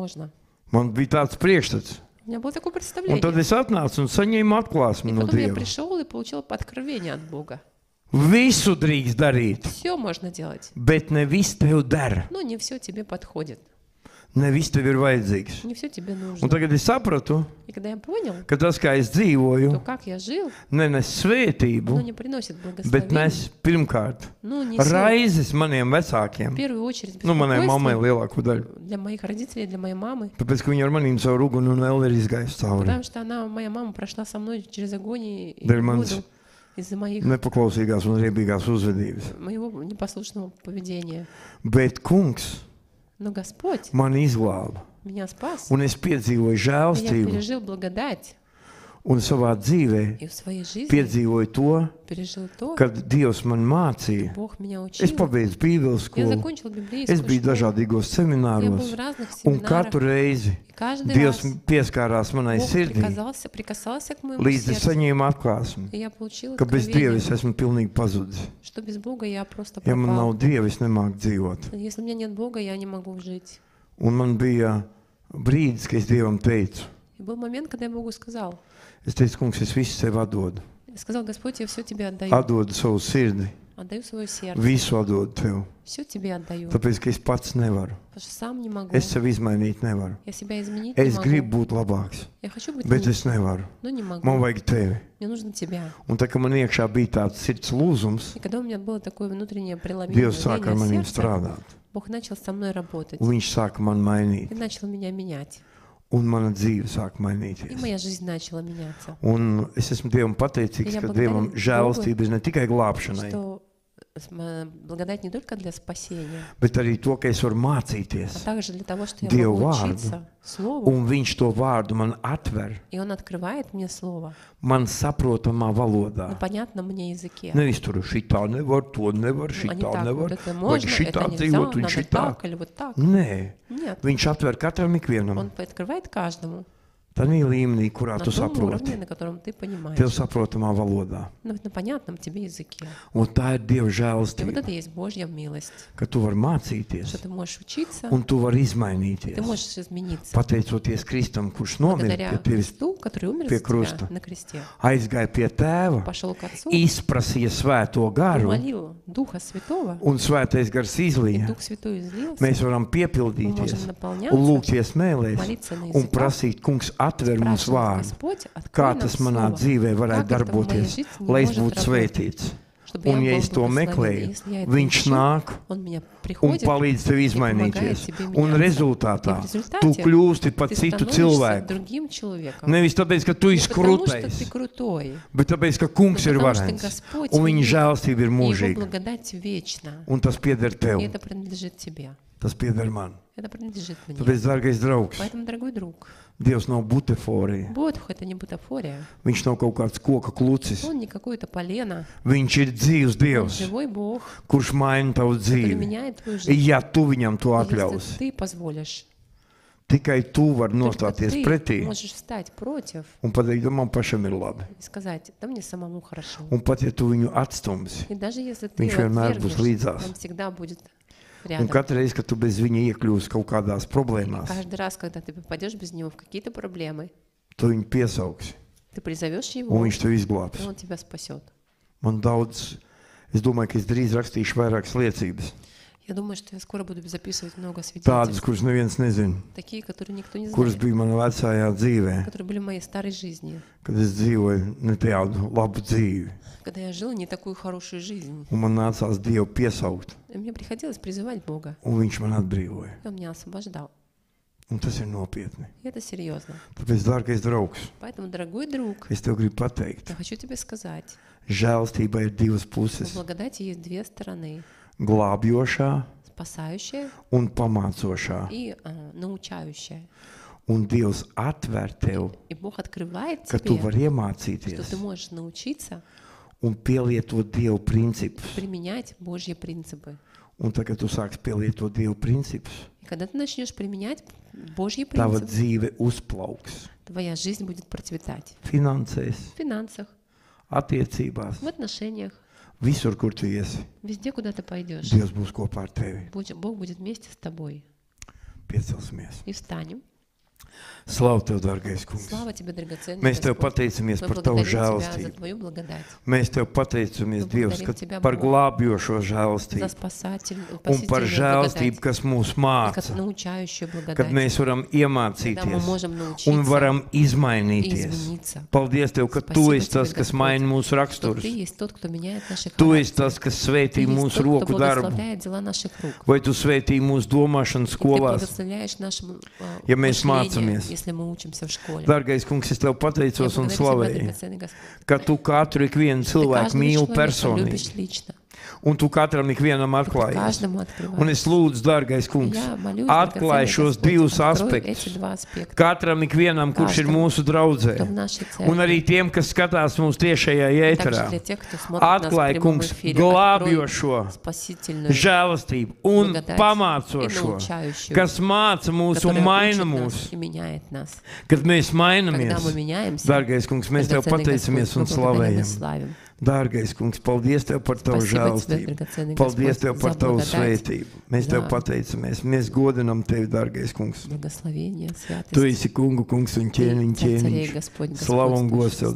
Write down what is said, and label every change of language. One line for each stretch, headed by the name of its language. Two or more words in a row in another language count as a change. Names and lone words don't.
Latvian: Man bija tāds priekšstats.
Russian: У У меня было такое
Latvian: Un
Russian: представление.
Latvian: tad es atnācu un saņēmu atklāsmi
Russian: И
Latvian: no
Russian: потом я
Latvian: Dieva.
Russian: пришел и получил откровение от Бога.
Latvian: Visu drīkst darīt,
Russian: Все можно делать,
Latvian: bet ne viss tev der.
Russian: но не все тебе подходит,
Latvian: Ne viss tev ir vajadzīgs.
Russian: не все тебе
Latvian: Un
Russian: нужно.
Latvian: tagad es sapratu,
Russian: И когда я понял,
Latvian: ka tas, kā es
Russian: то
Latvian: dzīvoju,
Russian: как я жил,
Latvian: nenes svētību,
Russian: оно не приносит
Latvian: bet
Russian: благословения,
Latvian: nes pirmkārt
Russian: ну, несет
Latvian: raizes maniem
Russian: в
Latvian: vecākiem.
Russian: первую очередь
Latvian: Nu, manai mammai
Russian: беспокойство
Latvian: lielāko daļu.
Russian: для моих родителей, для моей мамы,
Latvian: Tāpēc, ka viņa ar manīm caur uguni un elli ir izgājusi cauri.
Russian: потому что моя мама прошла со мной через огонь и
Latvian: Dēļ manas
Russian: воду из-за моих
Latvian: nepaklausīgās un riebīgās uzvedības.
Russian: моего непослушного поведения.
Latvian: Bet kungs
Russian: Но Господь
Latvian: mani izglāba.
Russian: меня спас,
Latvian: Un es piedzīvoju
Russian: и я
Latvian: žēlstību.
Russian: пережил благодать,
Latvian: Un savā dzīvē
Russian: и в своей жизни
Latvian: piedzīvoju to,
Russian: пережил то,
Latvian: kad Dievs man mācīja.
Russian: Бог меня
Latvian: Es
Russian: учил.
Latvian: pabeidzu Bībeles
Russian: Я
Latvian: skolu.
Russian: закончил
Latvian: Es
Russian: библейскую
Latvian: biju
Russian: школу.
Latvian: dažādīgos
Russian: Я был
Latvian: semināros.
Russian: в разных
Latvian: Un
Russian: семинарах.
Latvian: katru reizi
Russian: И каждый
Latvian: Dievs
Russian: раз
Latvian: pieskārās manai
Russian: Бог
Latvian: sirdī,
Russian: прикасался к моему
Latvian: līdz es
Russian: сердцу.
Latvian: saņēmu atklāsmi,
Russian: И я получил
Latvian: ka bez Dieva es
Russian: откровение,
Latvian: esmu pilnīgi pazudis.
Russian: что без Бога я просто
Latvian: Ja man
Russian: пропал.
Latvian: nav Dieva, es nemāku dzīvot.
Russian: Если у меня нет Бога, я не могу жить.
Latvian: Un man bija brīdis, kad es Dievam teicu,
Russian: И был момент, когда я Богу сказал,
Latvian: es teicu, kungs, es visu sev atdodu.
Russian: я сказал, Господь, я все тебе отдаю.
Latvian: Atdodu savu sirdi,
Russian: Отдаю свое сердце.
Latvian: visu atdodu tev.
Russian: Все тебе отдаю.
Latvian: Tāpēc, ka es pats nevaru.
Russian: Потому что сам не могу.
Latvian: Es sevi izmainīt nevaru.
Russian: Я себя изменить не
Latvian: Es
Russian: могу.
Latvian: gribu būt labāks,
Russian: Я хочу быть
Latvian: bet
Russian: лучше,
Latvian: es nevaru.
Russian: но не
Latvian: Man
Russian: могу.
Latvian: vajag tevi.
Russian: Мне нужно тебя.
Latvian: Un tā kā man iekšā bija tāds sirds lūzums,
Russian: И когда у меня было такое внутреннее преломление
Latvian: Dievs sāka ar maniem strādāt.
Russian: Бог начал со мной работать.
Latvian: Un viņš sāka man mainīt.
Russian: И начал меня менять.
Latvian: Un mana dzīve sāka
Russian: И
Latvian: mainīties.
Russian: моя жизнь начала меняться.
Latvian: Un es esmu Dievam pateicīgs,
Russian: Ja
Latvian: ka
Russian: благодарю
Latvian: Dievam
Russian: Bogu,
Latvian: žēlastība ir ne tikai glābšanai,
Russian: Что благодать не только для спасения,
Latvian: bet arī to, ka es varu
Russian: а
Latvian: mācīties.
Russian: также для того, что я
Latvian: Dievu
Russian: могу
Latvian: vārdu.
Russian: учиться Слову.
Latvian: Un viņš to vārdu man atver
Russian: И Он открывает мне Слово
Latvian: man saprotamā
Russian: на
Latvian: valodā.
Russian: понятном мне языке.
Latvian: Nevis tur šitā nevar, to nevar,
Russian: Ну, а не
Latvian: šitā
Russian: так,
Latvian: nevar,
Russian: вот это
Latvian: vai
Russian: можно,
Latvian: šitā
Russian: это нельзя,
Latvian: dzīvot, un
Russian: надо
Latvian: šitā.
Russian: так или вот так.
Latvian: Nē,
Russian: Нет,
Latvian: viņš atver katram ikvienam.
Russian: Он открывает каждому
Latvian: Tādā līmenī, kurā
Russian: на
Latvian: tu
Russian: том
Latvian: saproti.
Russian: уровне, на котором ты
Latvian: Tev
Russian: понимаешь.
Latvian: saprotamā valodā.
Russian: На понятном тебе языке.
Latvian: Un tā ir Dieva
Russian: И вот
Latvian: žēlastība,
Russian: это и есть Божья милость,
Latvian: ka tu vari mācīties
Russian: что ты можешь учиться,
Latvian: un tu vari
Russian: ты
Latvian: izmainīties.
Russian: можешь измениться.
Latvian: Pateicoties Kristum, kurš nomira
Russian: Благодаря
Latvian: pie tevis,
Russian: Христу, который умер
Latvian: pie
Russian: за
Latvian: krusta.
Russian: тебя на кресте,
Latvian: aizgāja pie tēva,
Russian: пошел к Отцу,
Latvian: izprasīja svēto garu,
Russian: молил Духа Святого,
Latvian: un svētais gars
Russian: и
Latvian: izlīja.
Russian: Дух Святой излился.
Latvian: Mēs varam
Russian: Мы
Latvian: piepildīties
Russian: можем
Latvian: un
Russian: наполняться,
Latvian: lūgties mēlēs
Russian: молиться на
Latvian: un
Russian: языках,
Latvian: prasīt, kungs, atver mums
Russian: спрашивать,
Latvian: vārdu,
Russian: Господь,
Latvian: kā
Russian: открой
Latvian: tas
Russian: нам
Latvian: manā
Russian: Слово,
Latvian: dzīvē varētu
Russian: как это в моей
Latvian: darboties,
Russian: жизни
Latvian: lai es
Russian: может
Latvian: būtu
Russian: работать,
Latvian: svētīts.
Russian: чтобы я
Latvian: Un ja
Russian: был
Latvian: es to
Russian: благословен.
Latvian: meklēju,
Russian: Если я это
Latvian: viņš
Russian: ищу,
Latvian: nāk
Russian: Он меня
Latvian: un
Russian: приходит,
Latvian: palīdz tev
Russian: и помогает
Latvian: izmainīties.
Russian: тебе
Latvian: Un
Russian: меняться.
Latvian: rezultātā
Russian: И в результате
Latvian: tu kļūsti par
Russian: ты
Latvian: citu
Russian: становишься
Latvian: cilvēku.
Russian: другим человеком.
Latvian: Nevis tāpēc, ka tu
Russian: Не
Latvian: esi
Russian: потому, что
Latvian: krūtais,
Russian: ты крутой,
Latvian: bet tāpēc, ka kungs
Russian: но
Latvian: ir
Russian: потому, что
Latvian: varens.
Russian: Господь
Latvian: Un viņa
Russian: велик,
Latvian: žēlastība ir
Russian: и Его
Latvian: mūžīga.
Russian: благодать вечна.
Latvian: Un tas pieder
Russian: И
Latvian: tev.
Russian: это принадлежит тебе.
Latvian: Tas pieder man.
Russian: Это принадлежит мне.
Latvian: Tāpēc, dārgais draugs,
Russian: Поэтому, дорогой друг,
Latvian: Dievs nav butaforija.
Russian: Бог — это не бутафория.
Latvian: Viņš nav kaut kāds koka klucis.
Russian: Он не какое-то полено.
Latvian: Viņš ir dzīvs
Russian: Он
Latvian: Dievs,
Russian: живой Бог,
Latvian: kurš maina tavu
Russian: который
Latvian: dzīvi.
Russian: меняет твою жизнь.
Latvian: Ja tu viņam to
Russian: Если
Latvian: atļausi,
Russian: ты позволишь,
Latvian: tikai tu vari
Russian: только
Latvian: nostāties
Russian: ты
Latvian: pretī
Russian: можешь встать против
Latvian: un pateikt, ka man pašam ir labi.
Russian: и сказать, да мне самому хорошо.
Latvian: Un pat ja tu viņu atstumsi,
Russian: И даже если ты
Latvian: Viņš
Russian: его
Latvian: vienmēr būs
Russian: отвергнешь,
Latvian: līdzās.
Russian: он всегда будет
Latvian: un
Russian: рядом.
Latvian: katru reizi, kad tu bez viņa iekļūsi kaut kādās problēmās,
Russian: Каждый раз, когда ты попадешь без него в какие-то проблемы,
Latvian: tu viņu piesauksi
Russian: ты призовешь его,
Latvian: un viņš tev
Russian: и
Latvian: izglābs.
Russian: он тебя спасет.
Latvian: Man daudz, es domāju, ka es drīz rakstīšu vairākas liecības.
Russian: Я думаю, что я скоро буду записывать много
Latvian: Tādas,
Russian: свидетельств.
Latvian: kuras neviens nezina,
Russian: Такие, которые никто не
Latvian: kuras
Russian: знает.
Latvian: bija manā vecajā dzīvē,
Russian: Которые были в моей старой жизни.
Latvian: kad es dzīvoju ne tādu labu dzīvi.
Russian: Когда я жила не такую хорошую жизнь.
Latvian: Un man nācās Dievu piesaukt,
Russian: И мне приходилось призывать Бога.
Latvian: un Viņš man atbrīvoja.
Russian: И Он меня освобождал.
Latvian: Un tas ir nopietni.
Russian: И это серьезно.
Latvian: Tāpēc, dārgais draugs,
Russian: Поэтому, дорогой друг,
Latvian: es tev gribu pateikt,
Russian: я хочу тебе сказать,
Latvian: žēlstībai ir divas
Russian: в
Latvian: puses
Russian: благодати есть две стороны.
Latvian: - glābjošā
Russian: Спасающая
Latvian: un pamācošā.
Russian: и научающая.
Latvian: Un Dievs atver tev,
Russian: И Бог открывает
Latvian: ka tu
Russian: тебе,
Latvian: vari
Russian: что
Latvian: iemācīties
Russian: ты можешь научиться
Latvian: un pielietot Dievu principus.
Russian: применять Божьи принципы.
Latvian: Un tad, kad tu sāksi pielietot Dievu principus,
Russian: И когда ты начнешь применять Божьи
Latvian: tava
Russian: принципы,
Latvian: dzīve uzplauks
Russian: твоя жизнь будет процветать.
Latvian: finansēs,
Russian: В финансах,
Latvian: attiecībās,
Russian: в отношениях,
Latvian: visur, kur tu iesi.
Russian: везде, куда ты пойдешь.
Latvian: Dievs būs kopā ar tevi.
Russian: Бог будет вместе с тобой.
Latvian: Piecelsimies.
Russian: И встанем.
Latvian: Slavu Tev, dārgais kungs.
Russian: Слава Тебе, драгоценный
Latvian: Mēs Tev
Russian: Господь.
Latvian: pateicamies
Russian: Мы
Latvian: par Tavu
Russian: благодарим Тебя за
Latvian: žēlastību.
Russian: Твою благодать,
Latvian: Mēs Tev pateicamies,
Russian: Мы
Latvian: Dievs,
Russian: благодарим Тебя,
Latvian: par
Russian: Бог,
Latvian: glābjošo
Russian: за
Latvian: žēlastību un par
Russian: спасительную
Latvian: žēlastību,
Russian: благодать,
Latvian: kas mūs
Russian: и
Latvian: māca,
Russian: как научающую
Latvian: kad
Russian: благодать,
Latvian: mēs varam
Russian: когда мы
Latvian: iemācīties
Russian: можем
Latvian: un
Russian: научиться
Latvian: varam
Russian: и
Latvian: izmainīties.
Russian: измениться.
Latvian: Paldies Tev, ka Tu
Russian: Спасибо
Latvian: esi tas,
Russian: Тебе,
Latvian: kas
Russian: Господь,
Latvian: maina mūsu
Russian: что
Latvian: raksturus.
Russian: Ты есть тот, кто меняет наши
Latvian: Tu esi
Russian: характеры.
Latvian: tas, kas
Russian: Ты
Latvian: svētī
Russian: есть
Latvian: mūsu
Russian: тот, кто
Latvian: roku darbu.
Russian: благословляет дела наших рук.
Latvian: Vai Tu svētī mūsu domāšanu
Russian: И Ты
Latvian: skolās?
Russian: благословляешь нашему
Latvian: Ja mēs
Russian: мышлению,
Latvian: mācāmies.
Russian: если мы учимся в школе.
Latvian: Dārgais kungs, es Tev
Russian: Я
Latvian: pateicos un
Russian: благодарю Тебя,
Latvian: slavēju,
Russian: драгоценный Господь.
Latvian: ka Tu katru ikvienu
Russian: Ты
Latvian: cilvēku
Russian: каждого
Latvian: mīli
Russian: человека
Latvian: personīgi,
Russian: любишь лично.
Latvian: un Tu katram ikvienam
Russian: Ты
Latvian: atklājies.
Russian: каждому
Latvian: Un
Russian: открываешь.
Latvian: es lūdzu, dārgais kungs,
Russian: Я молюсь,
Latvian: atklāj
Russian: драгоценный
Latvian: šos
Russian: Господь,
Latvian: divus
Russian: открой
Latvian: aspektus
Russian: эти два аспекта.
Latvian: katram ikvienam, kurš ir
Russian: Каждому,
Latvian: mūsu draudzē,
Russian: кто в нашей
Latvian: un
Russian: церкви.
Latvian: arī tiem, kas skatās mūsu tiešajā
Russian: Также
Latvian: ēterā.
Russian: для тех, кто смотрит нас в
Latvian: Atklāj,
Russian: прямом
Latvian: kungs,
Russian: эфире,
Latvian: glābjošo
Russian: открой спасительную
Latvian: žēlastību un
Russian: благодать и
Latvian: pamācošo,
Russian: научающую,
Latvian: kas māca mūs un
Russian: которая
Latvian: maina
Russian: учит
Latvian: mūs.
Russian: нас и меняет нас.
Latvian: Kad mēs
Russian: Когда
Latvian: mainamies,
Russian: мы меняемся,
Latvian: dārgais kungs, mēs Tev
Russian: драгоценный
Latvian: pateicamies un
Russian: Господь, мы благодарим и
Latvian: slavējam.
Russian: славим.
Latvian: Dārgais kungs, paldies Tev par Tavu
Russian: Спасибо Тебе,
Latvian: žēlastību.
Russian: драгоценный
Latvian: Paldies
Russian: Господь,
Latvian: Tev par
Russian: за
Latvian: Tavu
Russian: благодать,
Latvian: svētību. Mēs Tev
Russian: за
Latvian: pateicamies. Mēs godinam Tevi, dārgais kungs.
Russian: благословение, святость.
Latvian: Tu esi kungu kungs un ķēniņ ķēniņš.
Russian: Господь,
Latvian: Slavu un gods Tev,